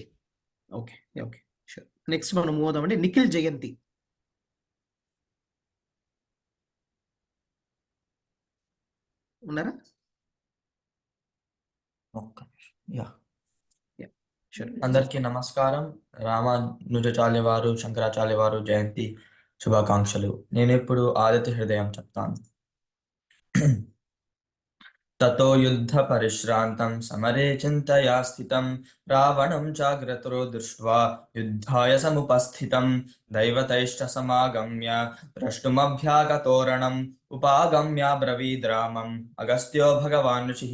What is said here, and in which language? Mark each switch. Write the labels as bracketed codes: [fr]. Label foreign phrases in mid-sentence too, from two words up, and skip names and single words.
[en] okay okay sure. [te] నెక్స్ట్ మనం మూవ్ అవుదామండి. నిఖిల్ జయంతి ఉన్నారా? అందరికీ నమస్కారం. రామానుజాచార్య వారు శంకరాచార్య వారు జయంతి శుభాకాంక్షలు. నేను ఇప్పుడు ఆదిత్య హృదయం చెప్తాను. [sa] ततो युद्ध परिश्रान्तं समरे चिन्तया स्थितं रावणं चाग्रतो दृष्ट्वा युद्धाय समुपस्थितं दैवतैश्च समागम्य द्रष्टुमभ्यागतोरणम् उपागम्य ब्रवीद्रामम् अगस्त्यो भगवान् ऋषिः